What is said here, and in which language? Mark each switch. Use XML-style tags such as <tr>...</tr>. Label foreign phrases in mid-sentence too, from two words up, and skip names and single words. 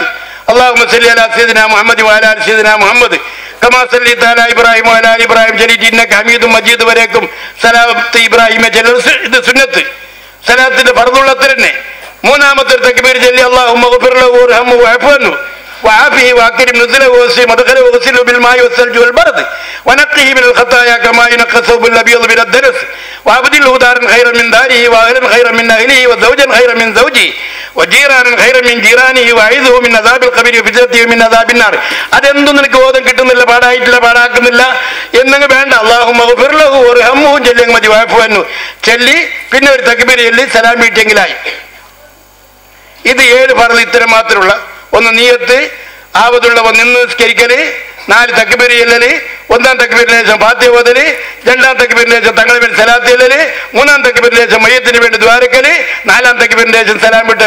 <ar>اللهم صل على سيدنا محمد وعلى آل سيدنا محمد كما صليت على إبراهيم وعلى آل إبراهيم إنك حميد مجيد</ar> <ml>വരേക്കും സലാത്ത് ഇബ്രാഹിമെ ചെല്ലൽ. ഇത് സുന്നത്ത്, സലാത്തിന്റെ ഫർളുള്ള അത്ര തന്നെ. 3ാമത്തെ തക്ബീർ ചൊല്ലി</ml> <ar>اللهم اغفر له وارحمه واعف عنه وعافه واكرم نزله ووسع مدخله وغسله بالماء والثلج والبرد ونقه من الخطايا كما ينقى الثوب الابيض من الدنس وابدله دارا خيرا من داره واهلا خيرا من اهله وزوجا خيرا من زوجه وجيرانا خيرا من جيرانه واعذه من عذاب القبر وفتنته من عذاب النار.</ar> <ml>അതെന്തും നിനക്ക് ബോധം കിട്ടുന്നില്ല, പാടായിട്ടില്ല, പാടാക്കുന്നില്ല എന്നങ്ങ് വേണ്ട.</ml> <ar>اللهم اغفر له وارحمه</ar> <ml>ചൊല്ലിയങ്ങ് മതി.</ml> <ar>واعف عنه</ar> <ml>ചൊല്ലി പിന്നെ ഒരു തക്ബീർ ചൊല്ലി സലാം വീട്ടെങ്കിലായി. ഇത് 7 ഫർള് ഇത്തരം മാത്രമുള്ള. ഒന്ന് നിയത്ത്, ആവതുള്ളവ നിന്ന് നിസ്കരിക്കല്, 4 തക്ബീർ ചൊല്ലല്, 1-ാം തക്ബീറിന് ശേഷം ഫാത്തിഹ ഓതല്, 2-ാം തക്ബീറിന് ശേഷം തങ്ങളെ വേണ്ടി സലാത്ത് ചൊല്ലല്, 3-ാം തക്ബീറിന് ശേഷം മയ്യത്തിന് വേണ്ടി ദ്വാരക്കല്, 4-ാം തക്ബീറിന് ശേഷം സലാം വിട്ടൽ.</ml>